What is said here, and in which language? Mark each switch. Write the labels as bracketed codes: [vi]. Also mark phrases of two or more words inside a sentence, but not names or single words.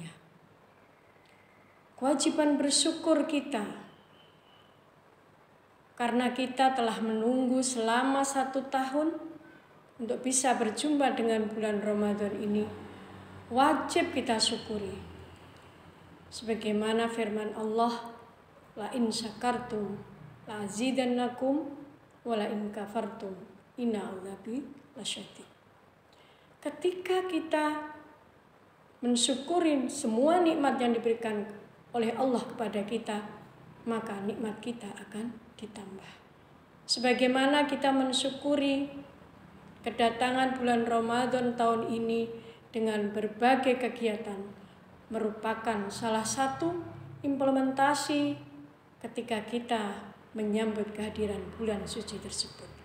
[id] Kewajiban bersyukur kita karena kita telah menunggu selama 1 tahun untuk bisa berjumpa dengan bulan Ramadan ini. Wajib kita syukuri. Sebagaimana firman Allah, [ar] لئن شكرتم لأزيدنكم ولئن كفرتم إن عذابي لشديد. [id] Ketika kita mensyukuri semua nikmat yang diberikan oleh Allah kepada kita, maka nikmat kita akan ditambah. Sebagaimana kita mensyukuri kedatangan bulan Ramadan tahun ini dengan berbagai kegiatan, merupakan salah satu implementasi ketika kita menyambut kehadiran bulan suci tersebut.